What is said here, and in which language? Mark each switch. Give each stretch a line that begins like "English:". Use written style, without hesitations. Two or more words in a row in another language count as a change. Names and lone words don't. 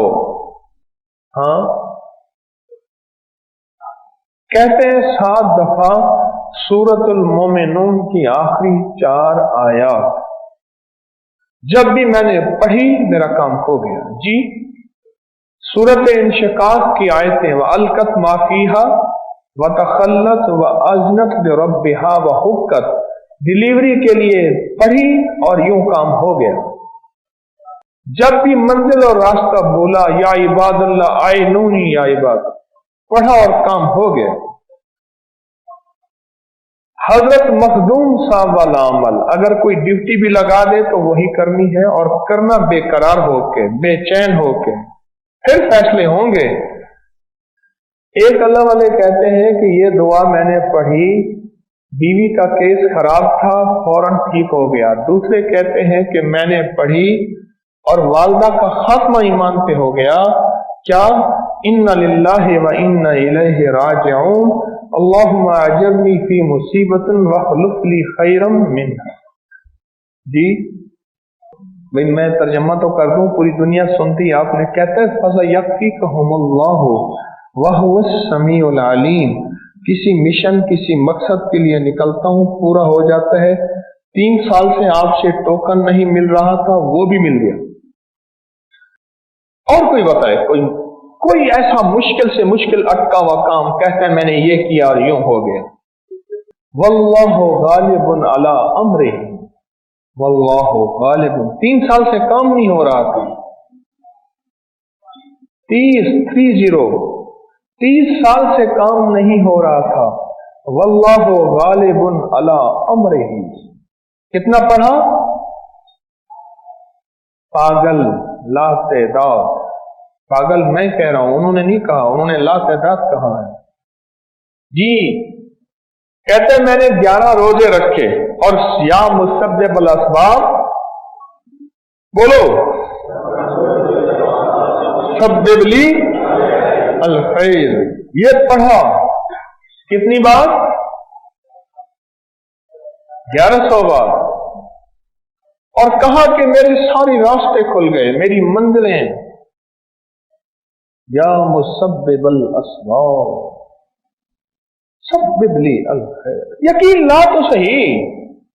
Hindi: हाँ, कहते हैं 7 दफा सूरतुल मोमिनून की आखिरी 4 आयात जब भी मैंने पढ़ी मेरा काम हो गया। जी, सूरत इंशिकाक की आयतें
Arabic: وألقت ما فيها وتخلت وأذنت لربها وحقت,
Hindi: डिलीवरी के लिए पढ़ी और यूं काम हो गया। जब भी मंजिल और रास्ता बोला
Arabic: يا عباد الله أعينوني يا عباد,
Hindi: पढ़ा और काम हो गया। हजरत मखदूम साहब वाला अमल अगर कोई ड्यूटी भी लगा दे तो वही करनी है और करना बेकरार होके, बेचैन होके, फिर फैसले होंगे। एक अल्लाह वाले कहते हैं कि ये दुआ मैंने पढ़ी, बीवी का केस खराब था, फौरन ठीक हो गया। दूसरे कहते हैं कि मैंने पढ़ी और वालदा का खात्मा ईमान पे हो गया। क्या?
Arabic: إنا لله وإنا إليه راجعون اللهم أجرني في مصيبتي واخلف لي خيرا منها.
Hindi: जी भाई, मैं तर्जमा तो कर दूं, पूरी दुनिया सुनती। आपने कहते हैं
Arabic: فسيكفيكهم الله وهو السميع العليم,
Hindi: किसी मिशन, किसी मकसद के लिए निकलता हूं, पूरा हो जाता है। 3 साल से आपसे टोकन नहीं मिल रहा था, वो भी मिल गया। और कोई बताए, कोई ऐसा मुश्किल से मुश्किल अटका हुआ काम, कहते हैं मैंने ये किया और यूं हो गया।
Arabic: والله غالب على أمره والله غالب.
Hindi: 3 साल से काम नहीं हो रहा था। 30 साल से काम नहीं हो रहा था।
Arabic: والله غالب على أمره.
Hindi: कितना पढ़ा? पागल, लातेदार। पागल मैं कह रहा हूं, उन्होंने नहीं कहा, उन्होंने लातेदार कहा है। जी, कहते मैंने 11 रोजे रखे और
Arabic: يا مسبب الأسباب,
Hindi: बोलो
Arabic: سبب لي الخير,
Hindi: ये पढ़ा कितनी बार? 1100 बार। और कहा कि मेरे सारे रास्ते खुल गए, मेरी मंजिलें।
Arabic: يا مسبب الأسباب سبب لي الخير.
Hindi: यकीन ला तो सही,